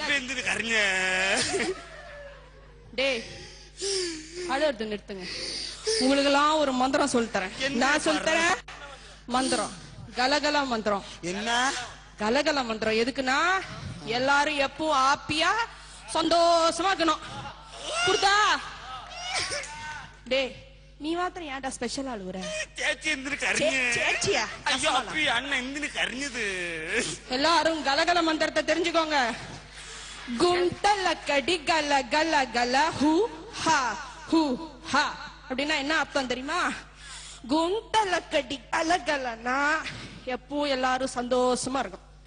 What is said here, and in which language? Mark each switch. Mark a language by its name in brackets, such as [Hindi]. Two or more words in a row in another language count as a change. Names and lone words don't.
[Tamil] டேய் அழுவுறது நிறுத்துங்க உங்களுக்கு எல்லாம் ஒரு மந்திரம் சொல்லித்தரேன் நான் சொல்லித்தரேன் மந்திரம் கலகல மந்திரம் என்ன கலகல மந்திரம் எதுக்குன்னா எல்லாரும் எப்பவும் ஹாப்பியா சந்தோஷமா இருக்கணும் புரிதா டேய் நீ மாத்திரம் ஏன்டா ஸ்பெஷல் அழுவுற [Malayalam] ചേച്ചി എന്തിനു കരഞ്ഞു [Tamil] சேச்சியா [Malayalam] അയ്യോ അപ്പി അണ്ണ എന്തിനു കരഞ്ഞത് [Tamil] எல்லாரும் கலகல மந்திரத்தை தெரிஞ்சுக்கோங்க குண்டல கடி கல கல கல ஹூ ஹா அப்படின்னா என்ன அர்த்தம் தெரியுமா குண்டல கடி கல கலனா எப்போ எல்லாரும் சந்தோஷமா இருக்கும்